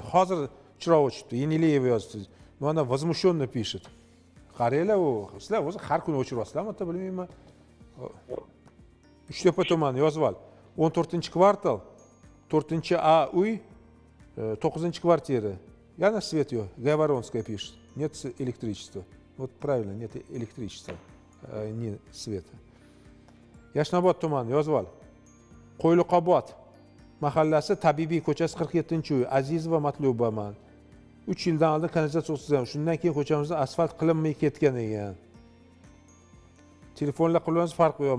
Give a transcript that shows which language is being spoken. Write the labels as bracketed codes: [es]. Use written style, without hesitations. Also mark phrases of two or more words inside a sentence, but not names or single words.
[uz] Hozir chiroq o'chibdi. Yenileyev yozdi. Mana [ru] возмущенно pишет. [uz] Qaranglar, sizlar o'zi har kuni o'chiryapsizlarmi, ota bilmayman. Uchtepa tumani yozib ol. 14-kvartal, 4-A uy, 9-kvartira. Yana свет yo'q. [ru] Говоронская пишет. Нет электричества. Вот правильно, нет электричества, не света. [uz] Yashnobod tumani yozib ol. Qo'yliqobod mahallasi Tabibiy ko'chasi 47-uy. Azizova Matlubaman. 3 yildan oldin kanalizatsiya o'tkazgan. Shundan keyin ko'chamizda asfalt qilinmay ketgan ekan. Telefonlar qilamiz, farqi yo'q.